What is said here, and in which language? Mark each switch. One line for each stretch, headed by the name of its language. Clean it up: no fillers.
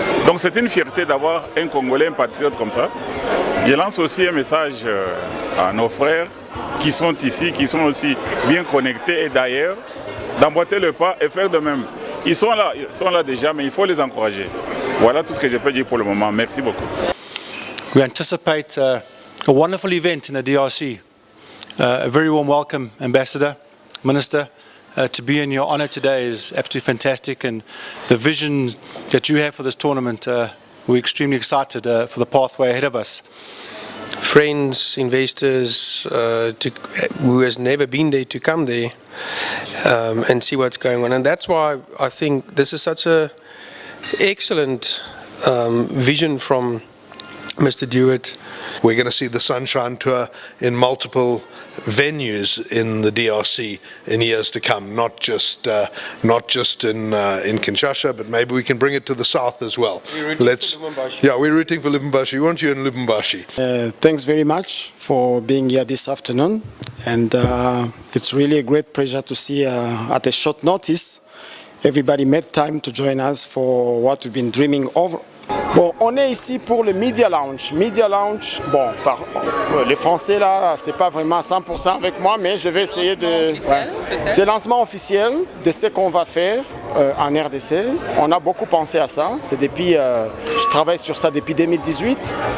French: Donc c'est une fierté d'avoir un Congolais, un patriote comme ça. Je lance aussi un message à nos frères qui sont ici, qui sont aussi bien connectés et d'ailleurs, d'emboîter le pas et faire de même. Ils sont là déjà, mais il faut les encourager. Voilà tout ce que je peux dire pour le moment. Merci beaucoup.
English: We anticipate a wonderful event in the DRC. A very warm welcome, Ambassador, Minister. To be in your honor today is absolutely fantastic, and the vision that you have for this tournament, we're extremely excited for the pathway ahead of us. Friends, investors, who has never been there, to come there and see what's going on. And that's why I think this is such an excellent vision from Mr. Dewitt. We're going to see the Sunshine Tour in multiple venues in the DRC in years to come, not just in Kinshasa, but maybe we can bring it to the south as well. We're rooting for Lubumbashi. We want you in Lubumbashi. Thanks very much for being here this afternoon, and it's really a great pleasure to see at a short notice everybody made time to join us for what we've been dreaming of.
French: Bon, on est ici pour le Media Lounge. Media Lounge, bon, les Français là, c'est pas vraiment 100% avec moi, mais je vais essayer de... C'est le lancement officiel de ce qu'on va faire en RDC. On a beaucoup pensé à ça. C'est depuis, je travaille sur ça depuis 2018.